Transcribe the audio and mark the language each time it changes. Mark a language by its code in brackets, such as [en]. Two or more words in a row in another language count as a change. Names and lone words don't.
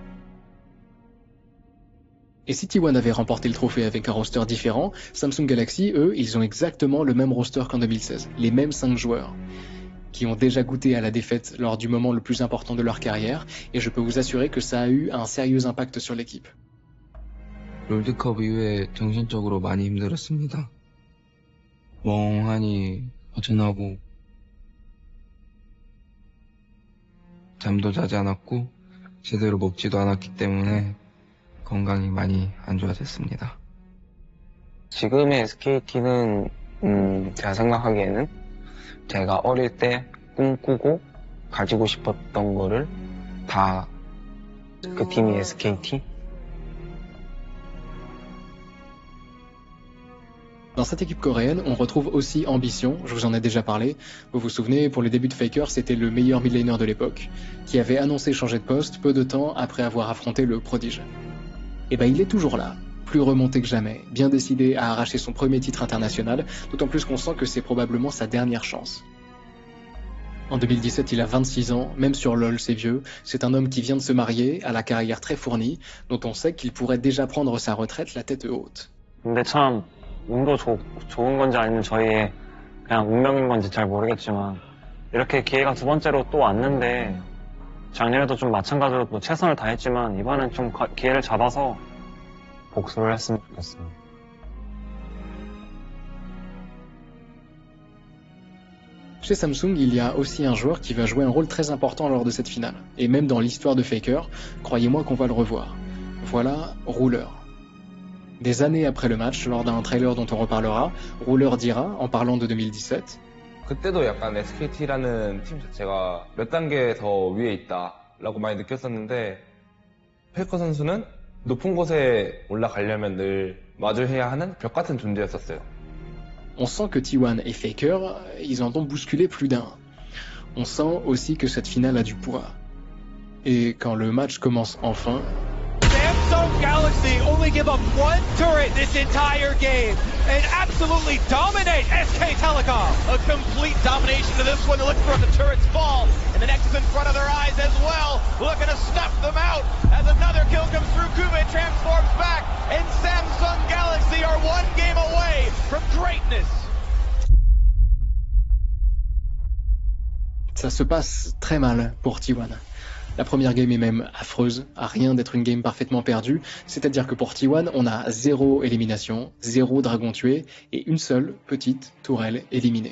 [fr] Et si T1 avait remporté le trophée avec un roster différent, Samsung Galaxy, eux, ils ont exactement le même roster qu'en 2016, les mêmes 5 joueurs, qui ont déjà goûté à la défaite lors du moment le plus important de leur carrière, et je peux vous assurer que ça a eu un sérieux impact sur l'équipe. [ko] 롤드컵 이후에 정신적으로 많이 힘들었습니다. 멍하니 허전하고 잠도 자지 않았고 제대로 먹지도 않았기 때문에 건강이 많이 안 좋아졌습니다. 지금의 SKT는 제가 생각하기에는 제가 어릴 때 꿈꾸고 가지고 싶었던 거를 다 그 팀이 SKT. [fr] Dans cette équipe coréenne, on retrouve aussi Ambition, je vous en ai déjà parlé. Vous vous souvenez, pour les débuts de Faker, c'était le meilleur [en] mid laner [fr] de l'époque, qui avait annoncé changer de poste peu de temps après avoir affronté le prodige. Et ben il est toujours là, plus remonté que jamais, bien décidé à arracher son premier titre international, d'autant plus qu'on sent que c'est probablement sa dernière chance. En 2017, il a 26 ans, même sur LoL c'est vieux, c'est un homme qui vient de se marier, à la carrière très fournie, dont on sait qu'il pourrait déjà prendre sa retraite la tête haute. [ko] 근데 참 운도 좋은 건지 아니면 저희의 그냥 운명인 건지 잘 모르겠지만 이렇게 기회가 두 번째로 또 왔는데 작년에도 좀 마찬가지로 뭐 최선을 다했지만 이번엔 좀 기회를 잡아서 복수를 했으면 좋겠습니다. [fr] Chez Samsung, il y a aussi un joueur qui va jouer un rôle très important lors de cette finale. Et même dans l'histoire de Faker, croyez-moi qu'on va le revoir. Voilà Ruler. Des années après le match, lors d'un trailer dont on reparlera, Ruler dira, en parlant de 2017, [ko] 그때도 약간 SKT라는 팀 자체가 몇 단계 더 위에 있다라고 많이 느꼈었는데 페이커 선수는 높은 곳에 올라가려면 늘 마주해야 하는 벽 같은 존재였었어요. [fr] On sent que T1 et Faker, ils en ont bousculé plus d'un. On sent aussi que cette finale a du poids. Et quand le match commence enfin, [en] Samsung Galaxy only give up one turret this entire game and absolutely dominate SK Telecom. A complete domination to this one. They're looking for the turrets fall, and the next is in front of their eyes as well. Looking to snuff them out as another kill comes through. Kube transforms back, and Samsung Galaxy are one game away from greatness. [fr] ça se passe très mal pour T1. La première game est même affreuse, à rien d'être une game parfaitement perdue, c'est-à-dire que pour T1, on a 0 élimination, 0 dragon tué et une seule petite tourelle éliminée.